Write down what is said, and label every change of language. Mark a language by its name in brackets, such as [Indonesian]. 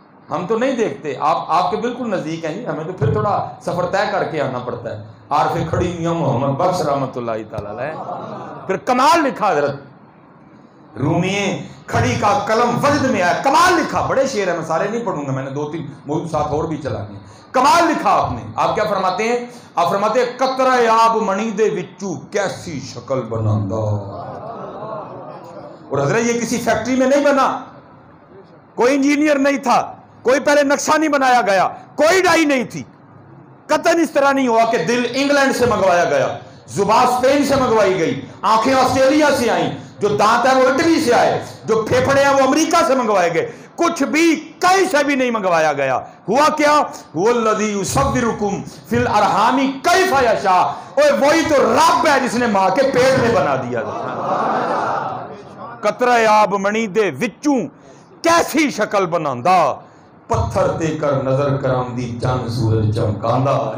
[Urdu] ہم تو نہیں دیکھتے، آپ کے بالکل نزدیک ہیں جی، ہمیں تو پھر تھوڑا سفر طے کر کے آنا پڑتا ہے۔ عارف کھڑی میاں محمد بخش رحمۃ اللہ تعالی علیہ، پھر کمال لکھا حضرت رومیے کھڑی کا قلم وجد میں آیا. کمال لکھا, بڑے شعر ہیں, میں سارے نہیں پڑھوں گا, میں نے 2-3 موضوع ساتھ اور بھی چلانے ہیں. کمال لکھا آپ نے. آپ کیا فرماتے ہیں؟ آپ فرماتے ہیں [Punjabi] قطرہ آب منی دے وچوں کیسی شکل بناندا. [Urdu] اور حضرت یہ کسی فیکٹری میں نہیں بنا, کوئی انجینئر نہیں تھا, کوئی پہلے نقشہ نہیں بنایا گیا, کوئی ڈائی نہیں تھی. قطن اس طرح نہیں ہوا کہ دل انگلینڈ سے منگوایا گیا, زبان اسپین سے منگوائی گئی, آنکھیں آسٹریلیا سے آئیں, جو دانت ہیں وہ اٹلی سے آئے, جو پھیپھڑے ہیں وہ امریکہ سے منگوائے گئے. کچھ بھی کہیں سے بھی نہیں منگوایا گیا. ہوا کیا؟ [Arabic] هو الذی یصورکم فی الارحام کیف یشاء. [Urdu] اور وہی تو رب ہے جس نے ماں کے پیٹ میں بنا دیا. [Punjabi] قطرہ آب منی دے وچوں کیسی شکل بناندا, پتھر دے کر نظر کرم دی چند سورج چمکاندا.